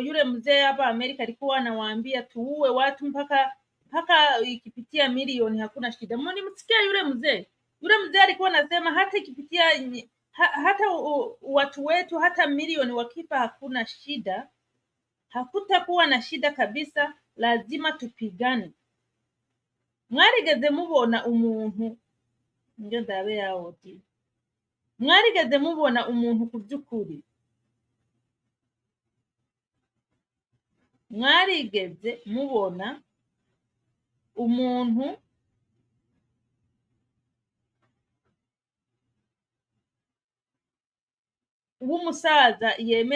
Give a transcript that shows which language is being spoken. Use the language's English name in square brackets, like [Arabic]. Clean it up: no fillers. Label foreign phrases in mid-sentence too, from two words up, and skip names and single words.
[Swahili] yule mzee hapa Amerika alikuwa anawaambia tuue watu mpaka ikipitia milioni hakuna shida msikia yule mzee alikuwa anasema hata ikipitia hata watu wetu hata milioni wakifa hakuna shida hakutakuwa na shida kabisa lazima tupigane [Rundi] mwarigeze mubona umuntu ndio ndabe yawoti mwarigeze mubona umuntu kubyukuri mwarigeze mubona umuntu w'umusaza yemera